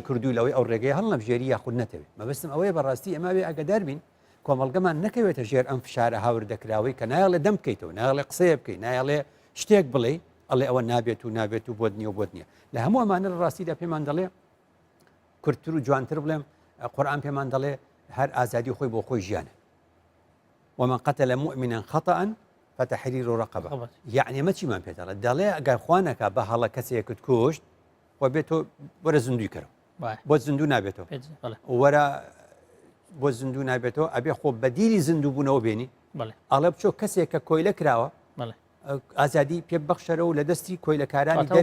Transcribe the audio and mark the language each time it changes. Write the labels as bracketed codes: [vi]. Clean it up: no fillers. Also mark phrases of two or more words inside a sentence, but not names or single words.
[ckb] کردو لەوەی ئەو ڕێگەی هەڵ نەبژێری یاخود نەتەوێت مەبەستم ئەوەیە بەڕاستی ئەمە بێ ئەگەدار بین کۆمەڵگەمان نەکەوێتە ژێر ئەم فشارە هاوردەکراوی کە نایڵێ دەم بکەیتەوە نایڵێ قسەیە بکەیت نایڵێ شتێک بڵێ ئەڵێ ئەوە نابێت و نابێت و بۆت نییە و بۆت نییە لە هەموو ئەمانە لە ڕاستیدا پێمان دەڵێ کورتتر و جوانتر بڵێم قورئان پێمان دەڵێ هەر ئازادی خۆی بۆ خۆی ژیانە [ar] ومن قتل مؤمنا خطأ فتحرير رقبة [ckb] يعني ما چیمان پێ دەڵێ دەڵێ ئەگەر خوانەکە بە هەڵە کەسێکت کوشت و بێتۆ وەرە زیندوی کەرەوە بۆ زیندوو نابێتەوە وەرە بۆ زیندوو نابێتەوە ئەبێ خۆ بەدیلی زیندوو بوونەوە بێنی ئەڵێ بچۆ کەسێک کە کۆیلە کراوە ئازادی پێ بەخشەرە و لە دەستی کۆیلەکارانی